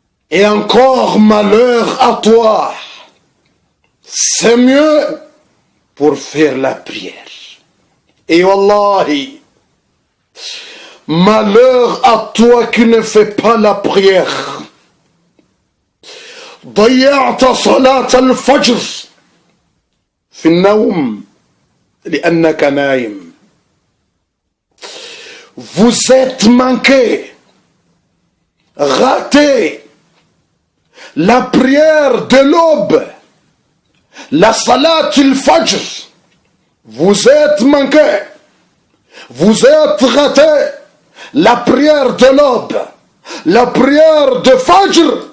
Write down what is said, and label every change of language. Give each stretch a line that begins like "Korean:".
French: Et encore malheur à toi. C'est mieux pour faire la prière. Et wallahi, malheur à toi qui ne fais pas la prière.
Arabic: ضيعت صلاة الفجر في النوم لأنك نايم.
French: Vous êtes manqué, raté la prière de l'aube, la salat al-fajr. Vous êtes manqué, vous êtes raté la prière de l'aube, la prière de fajr.